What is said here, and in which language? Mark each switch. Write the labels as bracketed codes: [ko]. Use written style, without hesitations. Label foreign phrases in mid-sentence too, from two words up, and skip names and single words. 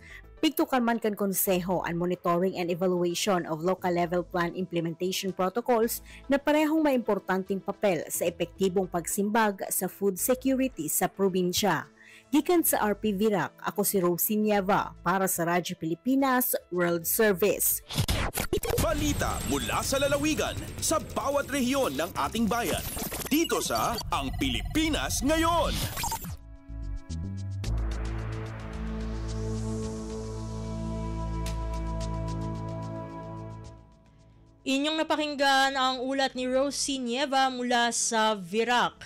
[bik] Pigtukan man kan konseho ang [en] monitoring and evaluation of local level plan implementation protocols [bik] na parehong maimportanteng papel sa epektibong pagsimbag sa [en] food security [bik] sa probinsya. Gikan sa RP Virac, ako si Rosie Nieva para sa Radyo Pilipinas World Service. [tl] Balita mula sa lalawigan sa bawat rehiyon ng ating bayan. Dito sa Ang Pilipinas Ngayon. Inyong napakinggan ang ulat ni Rosie Nieva mula sa Virac.